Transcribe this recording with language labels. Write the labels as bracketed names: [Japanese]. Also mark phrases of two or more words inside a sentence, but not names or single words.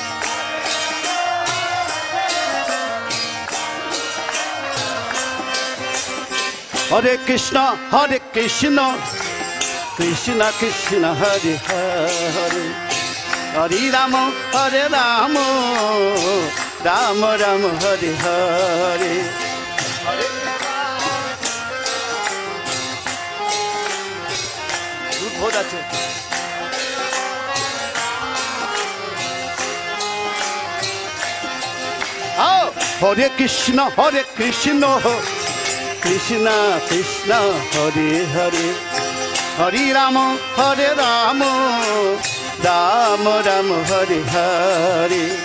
[Sanskrit] Hare Krishna, Hare Krishna, Krishna Krishna, Hare Hare, Hare Rama, Hare Rama, Rama Rama, Hare Hare. দুধ ভোট আছে। Hare Krishna, Hare Krishna, Krishna Krishna, Hare Hare, Hare Rama, Hare Rama, Rama Rama, Hare Hare.